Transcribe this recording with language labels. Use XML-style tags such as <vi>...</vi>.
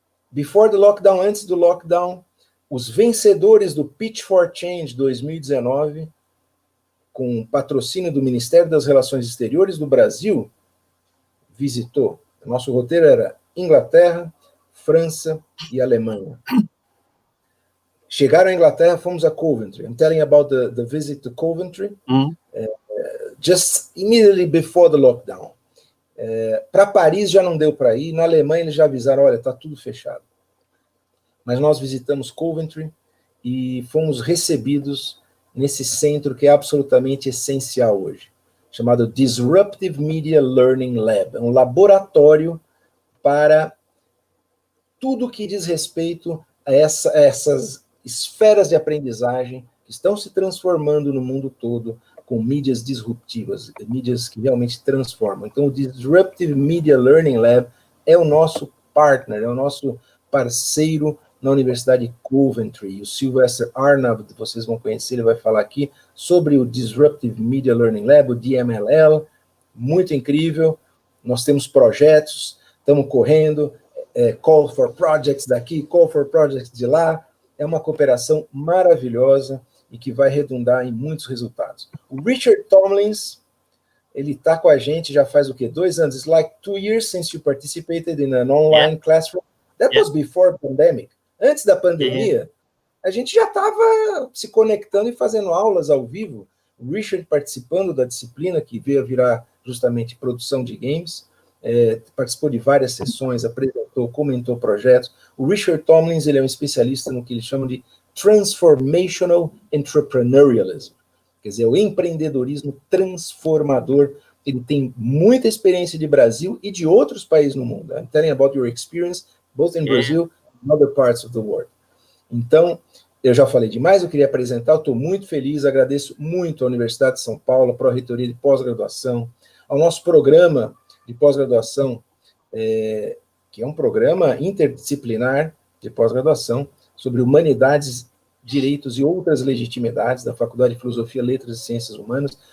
<en>Before the lockdown,</en> <pt>antes do lockdown, os vencedores do Pitch for Change 2019, com patrocínio do Ministério das Relações Exteriores do Brasil, visitou. Nosso roteiro era Inglaterra, França e Alemanha. Chegaram à Inglaterra, fomos a Coventry.</pt> <en>I'm telling about the visit to Coventry, just immediately before the lockdown.</en> <pt>Para Paris já não deu para ir, na Alemanha eles já avisaram, olha, está tudo fechado. Mas nós visitamos Coventry e fomos recebidos nesse centro que é absolutamente essencial hoje, chamado Disruptive Media Learning Lab. É um laboratório para tudo que diz respeito a essas esferas de aprendizagem que estão se transformando no mundo todo, com mídias disruptivas, mídias que realmente transformam. Então, o Disruptive Media Learning Lab é o nosso partner, é o nosso parceiro na Universidade Coventry. O Sylvester Arnab, vocês vão conhecer, ele vai falar aqui sobre o Disruptive Media Learning Lab, o DMLL, muito incrível. Nós temos projetos, estamos correndo, call for projects daqui, call for projects de lá. É uma cooperação maravilhosa e que vai redundar em muitos resultados. O Richard Thomlins, ele está com a gente já faz o quê? 2 anos.</pt> <en>It's like 2 years since you participated in an online classroom. That was before pandemic.</en> <pt>Antes da pandemia, a gente já estava se conectando e fazendo aulas ao vivo. O Richard participando da disciplina que veio a virar justamente produção de games, participou de várias sessões, apresentou, comentou projetos. O Richard Thomlins, ele é um especialista no que eles chamam de Transformational Entrepreneurialism, quer dizer, o empreendedorismo transformador. Ele tem muita experiência de Brasil e de outros países no mundo.</pt> <en>I'm telling about your experience, both in Brazil and other parts of the world.</en> <pt>Então, eu já falei demais, eu queria apresentar, eu estou muito feliz, agradeço muito à Universidade de São Paulo, à Pró-Reitoria de Pós-Graduação, ao nosso programa de pós-graduação, que é um programa interdisciplinar de pós-graduação sobre humanidades, direitos e outras legitimidades da Faculdade de Filosofia, Letras e Ciências Humanas.</pt>